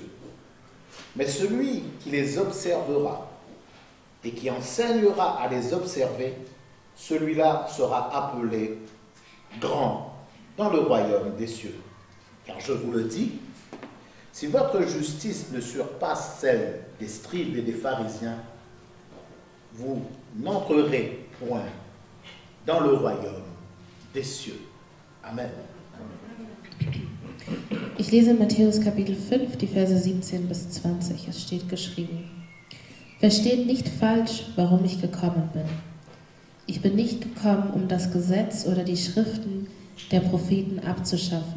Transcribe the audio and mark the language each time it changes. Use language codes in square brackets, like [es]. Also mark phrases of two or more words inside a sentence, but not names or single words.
[fr] Mais celui qui les observera et qui enseignera à les observer, celui-là sera appelé grand dans le royaume des cieux. Car je vous le dis, si votre justice ne surpasse celle des scribes et des pharisiens, vous n'entrerez point dans le royaume des cieux. Amen. [de] Ich lese Matthäus Kapitel 5, die Verse 17 bis 20. Es steht geschrieben: Versteht nicht falsch, warum ich gekommen bin. Ich bin nicht gekommen, um das Gesetz oder die Schriften der Propheten abzuschaffen.